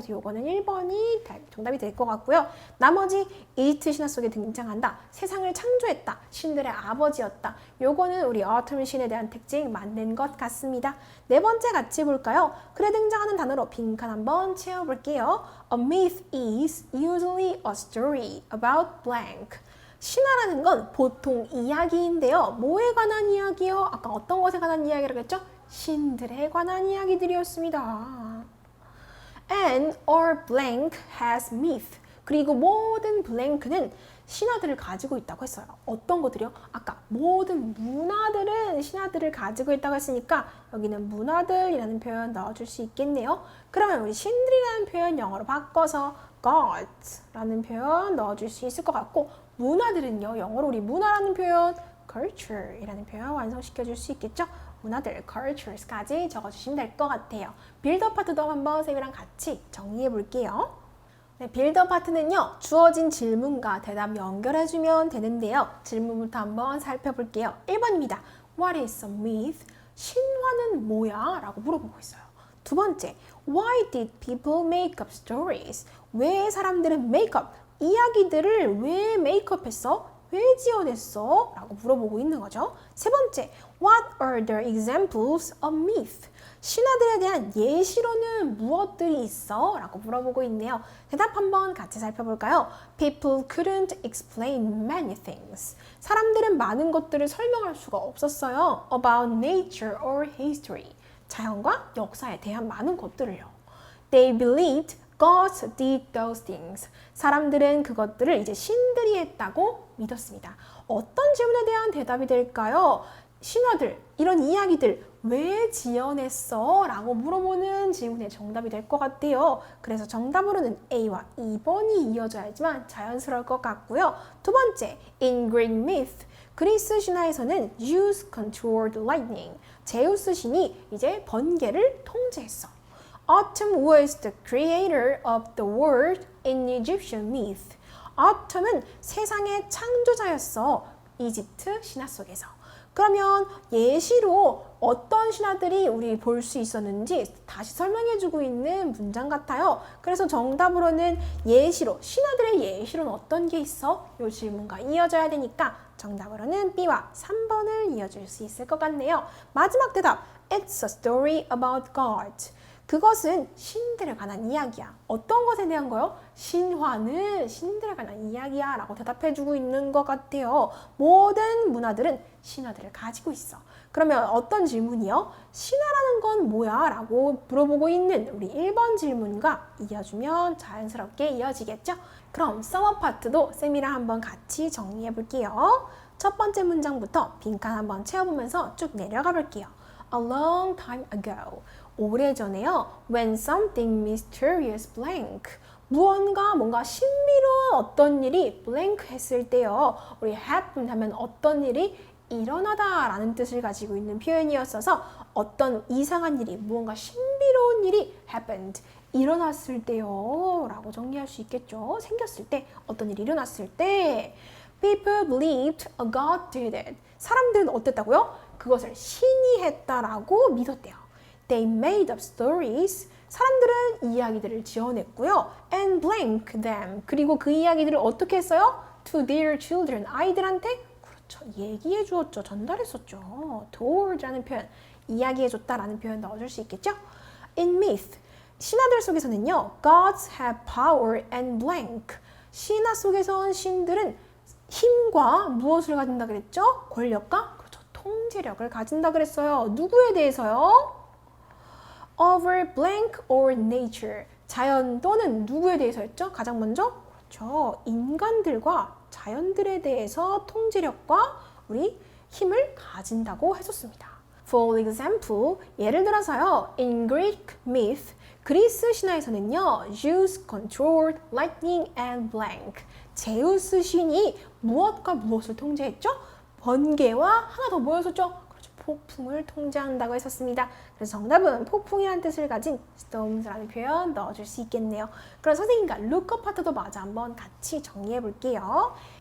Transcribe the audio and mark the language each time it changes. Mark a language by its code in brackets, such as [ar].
[ko] 그래서 요거는 1번이 정답이 될 것 같고요. 나머지 이집트 신화 속에 등장한다. 세상을 창조했다. 신들의 아버지였다. 요거는 우리 autumn 신에 대한 특징 맞는 것 같습니다. 네 번째 같이 볼까요? 글에 등장하는 단어로 빈칸 한번 채워볼게요. [en] A myth is usually a story about blank. [ko] 신화라는 건 보통 이야기인데요. 뭐에 관한 이야기요? 아까 어떤 것에 관한 이야기라고 했죠? 신들에 관한 이야기들이었습니다. [en] And our blank has myth. [ko] 그리고 모든 블랭크는 신화들을 가지고 있다고 했어요. 어떤 것들이요? 아까 모든 문화들은 신화들을 가지고 있다고 했으니까 여기는 문화들이라는 표현 넣어줄 수 있겠네요. 그러면 우리 신들이라는 표현 영어로 바꿔서 gods라는 표현 넣어줄 수 있을 것 같고 문화들은요. 영어로 우리 문화라는 표현 culture이라는 표현 완성시켜줄 수 있겠죠? 문화들, cultures까지 적어주시면 될 것 같아요. 빌더 파트도 한번 쌤이랑 같이 정리해 볼게요. 네, 빌더 파트는요. 주어진 질문과 대답 연결해주면 되는데요. 질문부터 한번 살펴볼게요. 1번입니다. [en] What is a myth? [ko] 신화는 뭐야? 라고 물어보고 있어요. 두 번째, [en] Why did people make up stories? [ko] 왜 사람들은 make up, 이야기들을 왜 make up 했어? 왜 지어냈어? 라고 물어보고 있는 거죠. 세 번째, [en] What are the examples of myth? [ko] 신화들에 대한 예시로는 무엇들이 있어? 라고 물어보고 있네요. 대답 한번 같이 살펴볼까요? [en] People couldn't explain many things. [ko] 사람들은 많은 것들을 설명할 수가 없었어요. [en] About nature or history. [ko] 자연과 역사에 대한 많은 것들을요. [en] They believed gods did those things. [ko] 사람들은 그것들을 이제 신들이 했다고 믿었습니다. 어떤 질문에 대한 대답이 될까요? 신화들, 이런 이야기들 왜 지어냈어? 라고 물어보는 질문의 정답이 될 것 같아요. 그래서 정답으로는 A와 2번이 이어져야지만 자연스러울 것 같고요. 두 번째, [en] in Greek myth. [ko] 그리스 신화에서는 [en] Zeus controlled lightning. [ko] 제우스 신이 이제 번개를 통제했어. [en] Autumn was the creator of the world in Egyptian myth. [ko] Autumn은 세상의 창조자였어. 이집트 신화 속에서. 그러면 예시로 어떤 신화들이 우리 볼 수 있었는지 다시 설명해주고 있는 문장 같아요. 그래서 정답으로는 예시로, 신화들의 예시로는 어떤 게 있어? 이 질문과 이어져야 되니까 정답으로는 B와 3번을 이어줄 수 있을 것 같네요. 마지막 대답, [en] It's a story about God. [ko] 그것은 신들에 관한 이야기야. 어떤 것에 대한 거요? 신화는 신들에 관한 이야기야 라고 대답해주고 있는 것 같아요. 모든 문화들은 신화들을 가지고 있어. 그러면 어떤 질문이요? 신화라는 건 뭐야? 라고 물어보고 있는 우리 1번 질문과 이어주면 자연스럽게 이어지겠죠? 그럼 서머 파트도 쌤이랑 한번 같이 정리해 볼게요. 첫 번째 문장부터 빈칸 한번 채워보면서 쭉 내려가 볼게요. [en] A long time ago. [ko] 오래전에요. [en] When something mysterious blank. [ko] 무언가 뭔가 신비로운 어떤 일이 blank 했을 때요. 우리 happen 하면 어떤 일이 일어나다 라는 뜻을 가지고 있는 표현이었어서 어떤 이상한 일이, 무언가 신비로운 일이 happened. 일어났을 때요. 라고 정리할 수 있겠죠. 생겼을 때, 어떤 일이 일어났을 때. [en] People believed a god did it. [ko] 사람들은 어땠다고요? 그것을 신이 했다라고 믿었대요. [en] They made up stories. [ko] 사람들은 이야기들을 지어냈고요. [en] And blank them. [ko] 그리고 그 이야기들을 어떻게 했어요? [en] To their children. [ko] 아이들한테 그렇죠. 얘기해 주었죠. 전달했었죠. told라는 표현, 이야기해 줬다라는 표현 넣어줄 수 있겠죠? [en] In myth. [ko] 신화들 속에서는요. [en] Gods have power and blank. [ko] 신화 속에선 신들은 힘과 무엇을 가진다 그랬죠? 권력과 그렇죠. 통제력을 가진다 그랬어요. 누구에 대해서요? [en] Over blank or nature. [ko] 자연 또는 누구에 대해서였죠? 가장 먼저? 그렇죠. 인간들과 자연들에 대해서 통제력과 우리 힘을 가진다고 했었습니다. [en] For example, [ko] 예를 들어서요. [en] In Greek myth, [ko] 그리스 신화에서는요. [en] Zeus controlled lightning and blank. [ko] 제우스 신이 무엇과 무엇을 통제했죠? 번개와 하나 더 뭐였었죠? 그렇죠. 폭풍을 통제한다고 했었습니다. 그래서 정답은 폭풍이라는 뜻을 가진 storms라는 표현 넣어줄 수 있겠네요. 그럼 선생님과 look up 파트도 마저 한번 같이 정리해 볼게요.